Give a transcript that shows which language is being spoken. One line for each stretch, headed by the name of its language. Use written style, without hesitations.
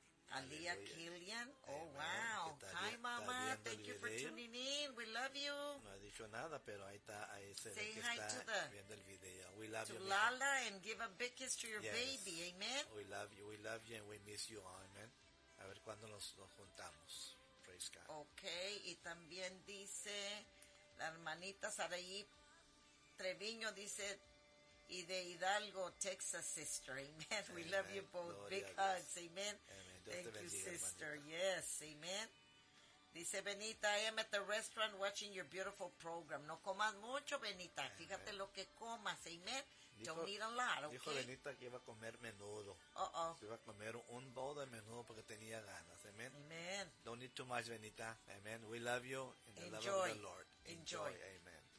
English: Alia Killian, oh wow, hi mama, thank you for tuning in, we love you.
Spanish: No ha dicho nada, pero ahí está, ahí se ve que está viendo el video.
English: We love you, Lala, and give a big kiss to your baby, amen. We love you, and we miss you, amen.
Spanish: A ver cuándo nos juntamos,
English: praise God.
Spanish: Okay, y también dice la hermanita Saraí Treviño, dice, y de Hidalgo, Texas, sister, amen.
English: We love you both. Gloria, big hugs, amen. Thank you,
Spanish: bendiga,
English: sister,
Spanish: hermanita.
English: Yes, amen. Dice Benita, I am at the restaurant watching your beautiful program.
Spanish: No comas mucho, Benita, fíjate lo que comas, amen. Dijo,
English: don't eat a lot, okay?
Spanish: Dijo Benita que iba a comer menudo. Iba a comer un bowl de menudo porque tenía ganas, amen.
English: Amen. Don't eat too much, Benita, amen. We love you, in the enjoy. Love of the Lord. Enjoy, amen.